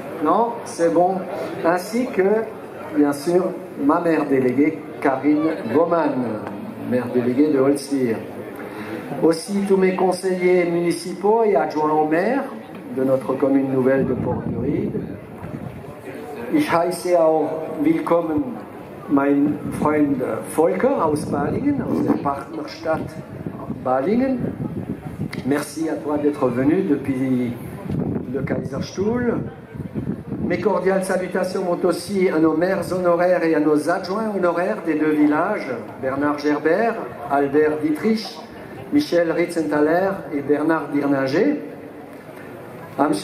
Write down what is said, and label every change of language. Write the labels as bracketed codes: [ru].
[fr] Non, c'est bon, ainsi que, bien sûr, ma mère déléguée, Karine Baumann, maire déléguée de Holzwihr. Aussi tous mes conseillers municipaux et adjoints au maire de notre commune nouvelle de Port-du-Ried. [de] Ich heiße auch willkommen mein Freund Volker aus Balingen, aus der Partnerstadt Balingen. [fr] Merci à toi d'être venu depuis le Kaiserstuhl. Mes cordiales salutations vont aussi à nos maires honoraires et à nos adjoints honoraires des deux villages, Bernard Gerbert, Albert Dietrich, Michel Ritzenthaler et Bernard Dirninger, à M.